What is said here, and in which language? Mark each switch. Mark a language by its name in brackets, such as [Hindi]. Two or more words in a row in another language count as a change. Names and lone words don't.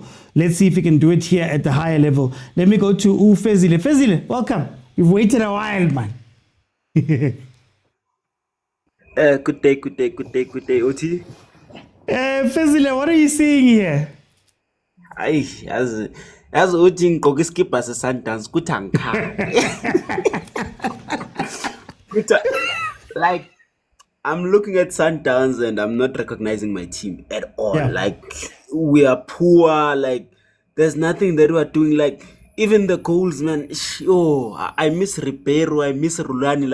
[English] Let's see if he can do it here at the higher level. Let me go to Fezile. Fezile, welcome. You've waited a while, man. Good day, Oti. Fezile, what are you seeing here? [Zulu] As Oti ngokuskipha se-Sundowns kutangka. [English] Like, I'm looking at Sundowns and I'm not recognizing my team at all. Yeah. Like, we are poor. Like, there's nothing that we are doing. Like, even the goals, man. I miss Ribeiro. I miss Rulani.